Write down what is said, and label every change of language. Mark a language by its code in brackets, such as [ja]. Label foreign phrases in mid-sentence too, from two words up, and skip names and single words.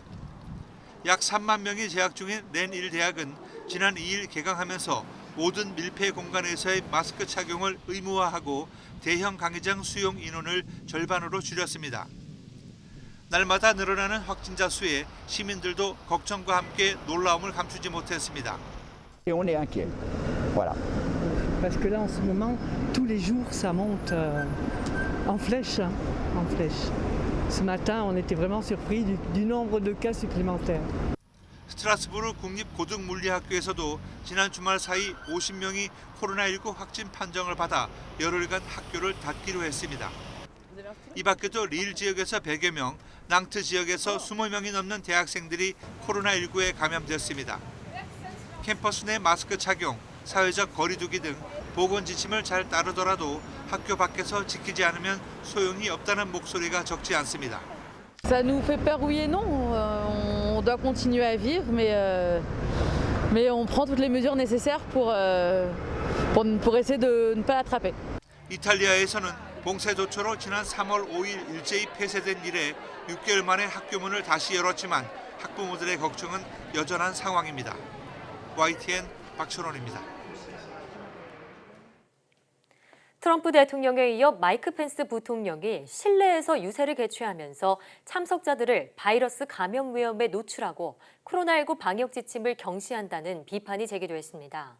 [ko] 약 3만 명이 재학 중인 렌1 대학은 지난 2일 개강하면서 모든 밀폐 공간에서의 마스크 착용을 의무화하고 대형 강의장 수용 인원을 절반으로 줄였습니다. 날마다 늘어나는 확진자 수에 시민들도 걱정과 함께 놀라움을 감추지 못했습니다. [fr] On est inquiet. Voilà. Parce que là en ce moment tous les jours ça monte en flèche, en flèche. Ce matin on était vraiment surpris du nombre de cas supplémentaires. [ko] 스트라스부르 국립고등물리학교에서도 지난 주말 사이 50명이 코로나19 확진 판정을 받아 열흘간 학교를 닫기로 했습니다. 이 밖에도 릴 지역에서 100여 명, 낭트 지역에서 20명이 넘는 대학생들이 코로나19에 감염됐습니다. 캠퍼스 내 마스크 착용, 사회적 거리두기 등 보건 지침을 잘 따르더라도 학교 밖에서 지키지 않으면 소용이 없다는 목소리가 적지 않습니다. [fr] Ça nous fait peur, oui et non. On doit continuer à vivre, mais on prend toutes les mesures nécessaires pour essayer de ne pas l'attraper. [ko] 이탈리아에서는 봉쇄조처로 지난 3월 5일 일제히 폐쇄된 이래 6개월 만에 학교문을 다시 열었지만 학부모들의 걱정은 여전한 상황입니다. YTN 박철원입니다. 트럼프 대통령에 이어 마이크 펜스 부통령이 실내에서 유세를 개최하면서 참석자들을 바이러스 감염 위험에 노출하고 코로나19 방역 지침을 경시한다는 비판이 제기됐습니다.